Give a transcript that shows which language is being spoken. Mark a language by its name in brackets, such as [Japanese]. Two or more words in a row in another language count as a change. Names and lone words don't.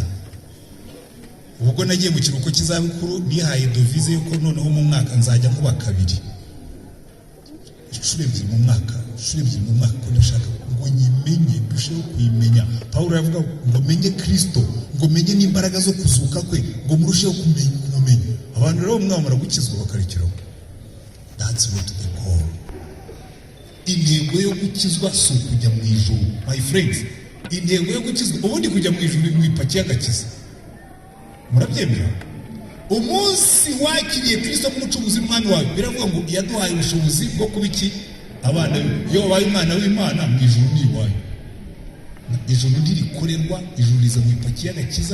[Kinyarwanda] Ubwo nagiye mu kiruhuko cy'izabukuru nihaye dovize yuko noneho mu mwaka nzajya kuba kabiri, inshuro ebyiri mu mwaka, ko ndashaka ngo nyimenye, dusheho kuyimenya. Pawulo yavuga ngo menye Kristo, ngo menye n'imbaraga zo kuzuka kwe, ngo murusheho kumenya. Abantu rero mwamara gukizwa bakarekeraho. [English] That's what they call. [Kinyarwanda] Intego yo gukizwa si ukujya mu ijuru, [English] my friends. [Kinyarwanda] Intego yo gukizwa ubundi kujya mu ijuru mu ipaki y'agakiza. Murabyemera? Umunsi wakiriye Kristo nk'umucunguzi w'umwami wawe, biravuga ngo yaduhaye ubushobozi bwo kuba iki? Abana be. Iyo wabaye umwana w'Imana, mu ijuru ni iwawe. Ijuru ntirikorerwa, ijuru riza mu ipaki y'agakiza.